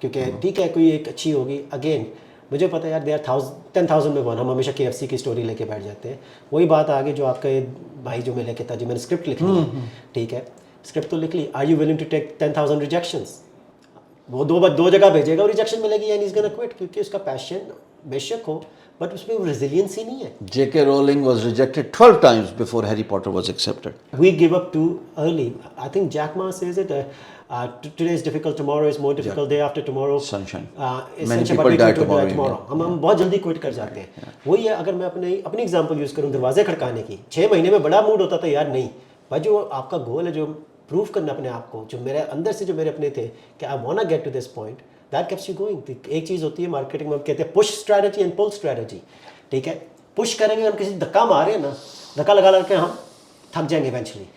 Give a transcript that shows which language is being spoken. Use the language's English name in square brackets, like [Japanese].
[Urdu] کیونکہ ٹھیک ہے کوئی ایک اچھی ہوگی, اگین مجھے پتہ ہے یار [English] They are 10,000 میں one. [Urdu] ہم ہمیشہ KFC کی سٹوری لے کے بیٹھ جاتے ہیں. وہی بات آگے جو آپ کا بھائی جو میں لے کے تھا, جو میں نے اسکرپٹ لکھنی ہے, ٹھیک ہے اسکرپٹ تو لکھ لی, [English] Are you willing to take 10,000 rejections? [Urdu] وہ دو جگہ بھیجے گا اور ریجیکشن ملے گی [English] and he is gonna quit, [Urdu] کیونکہ اس کا پیشن بے شک ہو بٹ اس میں وہ ریزیلینس ہی نہیں ہے. [English] J.K. Rowling was rejected 12 times before Harry Potter was accepted. We give up too early. I think Jack Ma says it, today is difficult, tomorrow is more difficult, day after tomorrow. Sunshine. Many people die tomorrow. [Urdu] ہم بہت جلدی quit کر جاتے ہیں. وہی ہے, اگر میں اپنی ایگزامپل یوز کروں دروازے کھڑکانے کی, 6 مہینے میں بڑا موڈ ہوتا تھا یار نہیں بھائی, جو آپ کا گول ہے, جو پروف کرنا اپنے آپ کو, جو میرے اندر سے جو میرے اپنے تھے کہ [English] I want get to this point, that keeps you going. [Urdu] ایک چیز ہوتی ہے مارکیٹنگ میں کہتے ہیں [English] Push strategy and pull strategy. [Urdu] ٹھیک ہے, پش کریں گے, ہم کسی دھکا مارے ہیں نا, دھکا لگا کے ہم تھک جائیں گے ایونچولی.